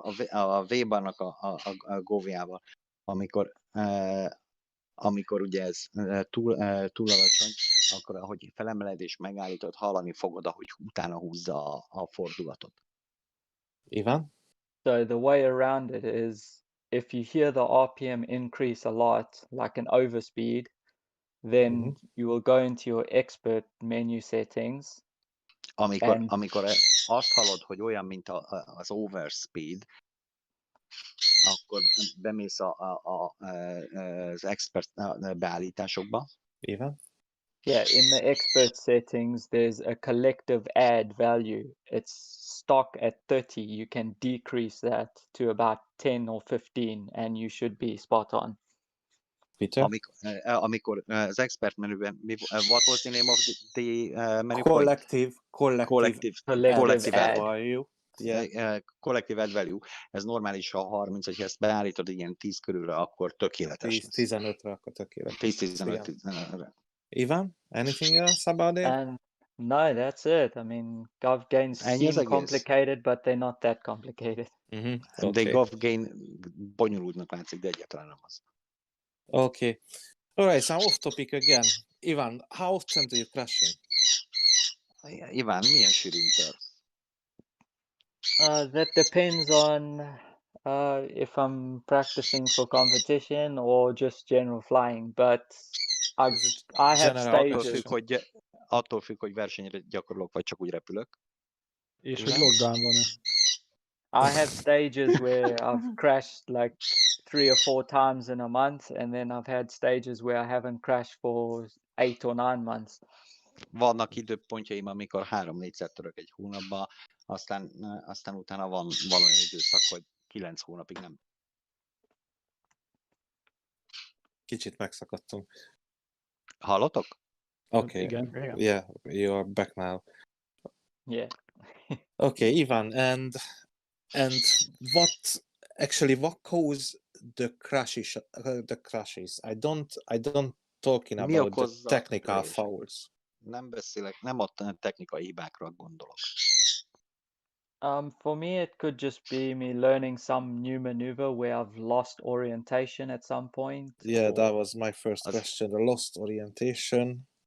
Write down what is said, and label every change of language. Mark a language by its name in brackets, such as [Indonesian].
[Hungarian] A V-barnak a govjával, amikor ugye ez túl alacsony, akkor ahogy felemeled és megállítod, hallani fogod, ahogy utána húzza a fordulatot. [English] Ivan? So the way around it is if you hear the RPM increase a lot, like an overspeed, then you will go into your expert menu settings. [Hungarian] Amikor azt hallod, hogy olyan, mint az overspeed, akkor bemész az expert beállításokba. [English] Ivan? Yeah, in the expert settings, there's a collective add value. It's stock at 30. You can decrease that to about 10 or 15, and you should be spot on. Peter? [Hungarian] Amikor az expert menüben, [English] what was the name of the menu point? Collective Collective add value. Yeah. Collective add value. [Hungarian] Ez normális, ha 30, hogyha ezt beállítod ilyen 10 körülre, akkor tökéletes. 10-15-re akkor tökéletes. 10-15-re. [English] Ivan, anything else about it? And no, that's it. I mean, gov gains [Hungarian] Ennyi az [English] seem [Hungarian] egész? [English] complicated, but they're not that complicated. [Hungarian] De [English] Okay. [Hungarian] GovGain bonyolultnak látszik, de egyáltalán nem az. [English] Okay. All right, so off topic again. Ivan, how often do you crashing? [Hungarian] Iván, milyen sűrűn törsz? [English] That depends on if I'm practicing for competition or just general flying. But I have General stages. [Hungarian] Attól függ, hogy versenyre gyakorlok, vagy csak úgy repülök. És hogy lockdown van-e? [English] I have stages where I've crashed like 3 or 4 times in a month, and then I've had stages where I haven't crashed for 8 or 9 months. [Hungarian] Vannak időpontjaim, amikor 3-4-szer török egy hónapban, aztán utána van olyan időszak, hogy 9 hónapig nem. Kicsit megszakadtunk. Hallotok? [English] Okay. [Hungarian] Igen. [English] Yeah, you are back now. Yeah. Okay, Ivan, and what caused the crashes? I don't talking [Hungarian] Mi [English] about the [Hungarian] okozza [English] technical [Hungarian] töréseket? [English] fouls. [Hungarian] Nem a technikai hibákra gondolok. [English] For me, it could just be me learning some new maneuver where I've lost orientation at some point. Yeah, that or was my first question. The lost orientation.